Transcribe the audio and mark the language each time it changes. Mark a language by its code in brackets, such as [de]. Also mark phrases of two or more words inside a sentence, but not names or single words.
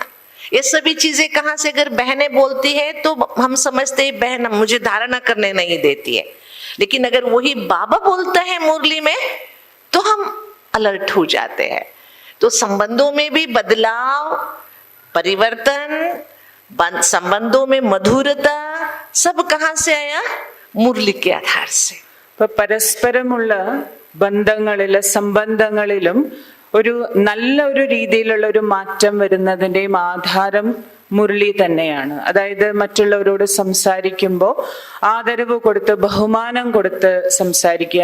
[hi] ये सभी चीजें कहां से, अगर बहनें बोलती है तो हम समझते हैं बहन मुझे धारणा करने नहीं देती है, लेकिन अगर वही बाबा बोलता है मुरली में तो हम अलर्ट हो जाते हैं। तो संबंधों में भी बदलाव, परिवर्तन, संबंधों में मधुरता, सब कहां से आया? मुरली के आधार से। [ml] ഇപ്പൊ പരസ്പരമുള്ള ബന്ധങ്ങളിലും സംബന്ധങ്ങളിലും ഒരു നല്ല ഒരു രീതിയിലുള്ള ഒരു മാറ്റം വരുന്നതിന്റെയും ആധാരം മുരളി തന്നെയാണ്. അതായത് മറ്റുള്ളവരോട് സംസാരിക്കുമ്പോൾ ആദരവ് കൊടുത്ത് ബഹുമാനം കൊടുത്ത് സംസാരിക്കുക.